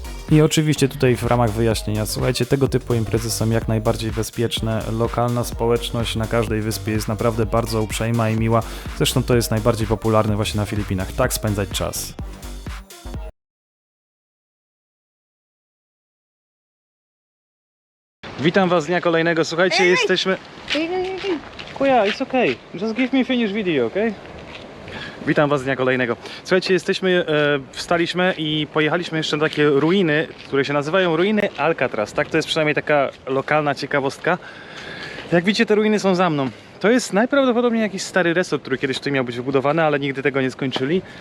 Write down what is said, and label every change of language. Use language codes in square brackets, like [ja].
[pl] I oczywiście tutaj w ramach wyjaśnienia, słuchajcie, tego typu imprezy są jak najbardziej bezpieczne, lokalna społeczność na każdej wyspie jest naprawdę bardzo uprzejma i miła, zresztą to jest najbardziej popularne właśnie na Filipinach, tak spędzać czas. Witam was z dnia kolejnego, słuchajcie, jesteśmy... [en] Kuya, it's okay, just give me finish video, okay? [pl] Witam was z dnia kolejnego. Słuchajcie, wstaliśmy i pojechaliśmy jeszcze na takie ruiny, które się nazywają ruiny Alcatraz, tak? To jest przynajmniej taka lokalna ciekawostka. Jak widzicie, te ruiny są za mną. To jest najprawdopodobniej jakiś stary resort, który kiedyś tutaj miał być wybudowany, ale nigdy tego nie skończyli.